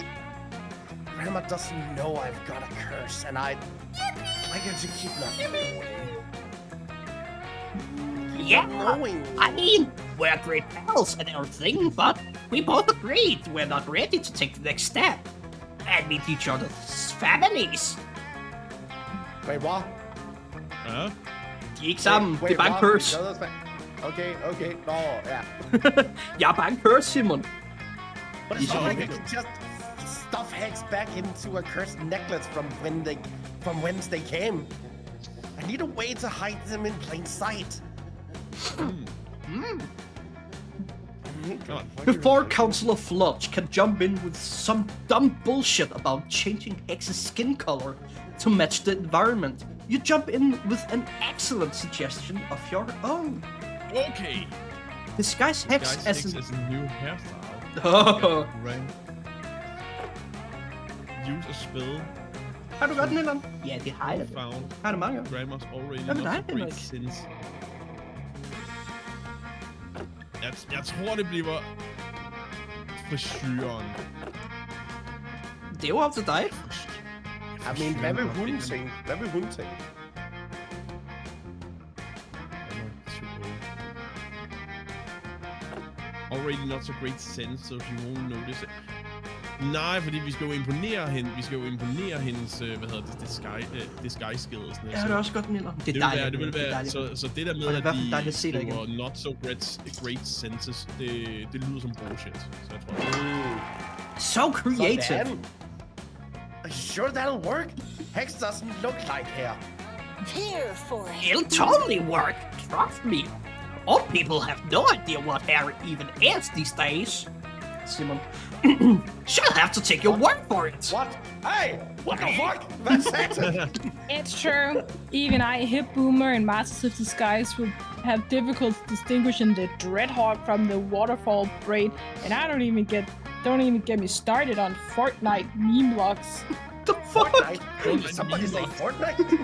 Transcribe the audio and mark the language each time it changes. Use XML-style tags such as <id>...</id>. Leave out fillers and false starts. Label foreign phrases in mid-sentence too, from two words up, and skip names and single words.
<en>Grandma doesn't know I've got a curse, and I get to keep not Yeah, knowing. I mean, we're great pals and everything, but we both agreed we're not ready to take the next step and meet each other's families. Wait, what?</en> <da>Ja. De er ikke sammen. Det er bare en curse. Okay. Nå, ja. Jeg er bare en curse, Simon.</da> <en>But it's not like I can just stuff Hex back into a cursed necklace from whence they came. I need a way to hide them in plain sight. Before Counselor Flutch can jump in with some dumb bullshit about changing Hex's skin color to match the environment, you jump in with an excellent suggestion of your own. Okay. Disguise Hex Guys, as Hex an... as a new hairstyle. Oh. Right. Use a spell.</en> <da>Har du godt den, eller? Ja, det har jeg.</da> <en>Found.</en> <da>Har du mange?</da> <en>Grandma's already</en> <da>Hvad med</da> <en>not</en> <da>dig,</da> <en>so great</en> <da>Henrik?</da> <en>since.</en> <da>Jeg tror, det bliver frisyren. Det er jo op til dig.</da> <en>I mean,</en> <da>hvad vil hun tænke?</da> <en>Already not so great sense, so she won't notice it.</en> <da>Nej, fordi vi skal jo imponere hende. Vi skal jo imponere hendes,</da> <en>disguise skills.</en> <da>Ja, det er også godt, Miller. Det er dejligt. Det vil være, så det der med, at de var</da> <en>not so great senses,</en> <da>det lyder som bullshit. Så jeg tror...</da> <en>So creative. Are you sure that'll work? Hex doesn't look like hair. Here for it. It'll totally work, trust me. Old people have no idea what hair even is these days. Simon. She'll have to take your word for it. What? Hey! What the fuck?</en> <da>Hvad sagde</da> <en>It's true. Even I, hip boomer and Masters of Disguise, will have difficulty distinguishing the Dreadhawk from the Waterfall Braid, and I don't even get me started on Fortnite meme logs. The fuck? Fortnite? Somebody say Fortnite?</en>